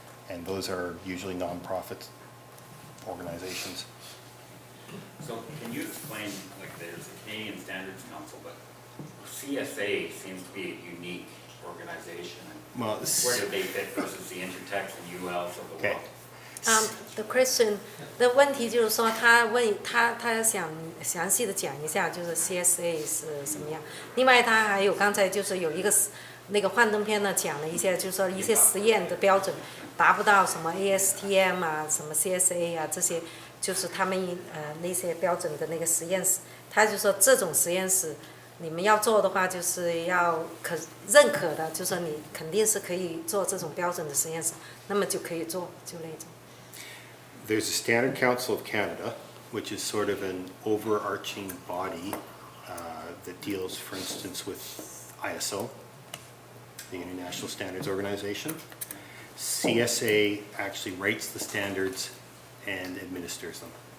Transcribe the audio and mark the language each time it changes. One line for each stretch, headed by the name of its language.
English: And those are usually nonprofit organizations. So can you explain, like there's a Canadian Standards Council, but CSA seems to be a unique organization. Well, Where do they fit versus the Intertex and ULs of the Okay. world? The question
Chinese: 的问题就是说，他想详细的讲一下，就是 CSA 是什么样。另外，他还有刚才就是有一个那个幻灯片呢，讲了一些，就是说一些实验的标准达不到什么 ASTM 啊，什么 CSA 啊这些，就是他们那些标准的那个实验室，他就说这种实验室你们要做的话，就是要认可的，就是说你肯定是可以做这种标准的实验室，那么就可以做，就那种。
English: There's a Standard Council of Canada, which is sort of an overarching body that deals, for instance, with ISO, the International Standards Organization. CSA actually writes the standards and administers them.